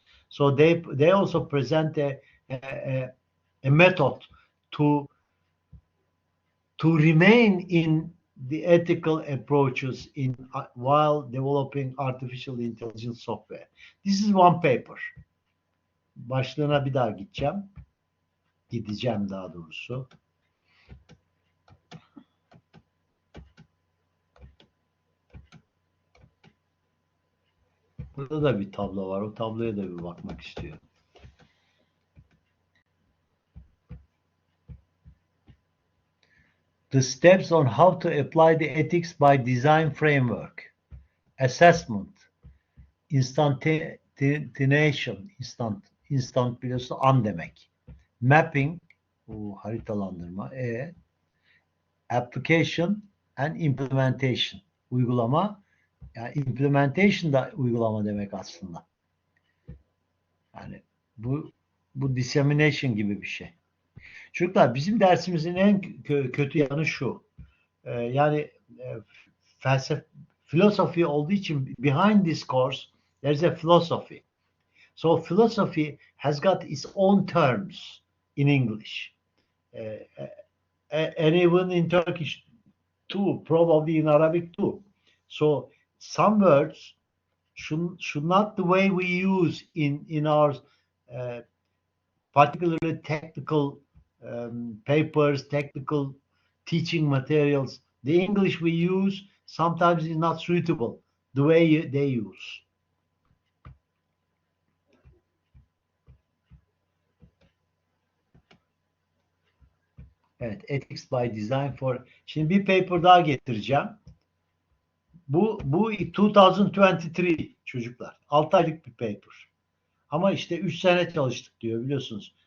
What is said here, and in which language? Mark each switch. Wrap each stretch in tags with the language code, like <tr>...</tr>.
<en>So they also present a method to remain in the ethical approaches while developing artificial intelligence software. This is one paper.</en> <tr>Başlığına bir daha gideceğim daha doğrusu. Burada da bir tablo var. O tabloya da bir bakmak istiyorum.</tr> <en>The steps on how to apply the ethics by design framework. Assessment. Instantiation.</en> <tr>Instant biliyorsun an demek.</tr> <en>Mapping. Haritalandırma. Application and implementation. Uygulama.</en> <tr>Yani implementation da uygulama demek aslında. Yani bu dissemination gibi bir şey. Çocuklar bizim dersimizin en kötü yanı şu. Yani philosophy olduğu için</tr> <en>behind this course there's a philosophy. So philosophy has got its own terms in English. And even in Turkish too, probably in Arabic too. So some words should not the way we use in our particularly technical papers, technical teaching materials. The English we use sometimes is not suitable the way they use.</en> <tr>Evet, Ethics by Design for... Şimdi bir paper daha getireceğim. Bu 2023 çocuklar. 6 aylık bir paper. Ama işte 3 sene çalıştık diyor biliyorsunuz.</tr>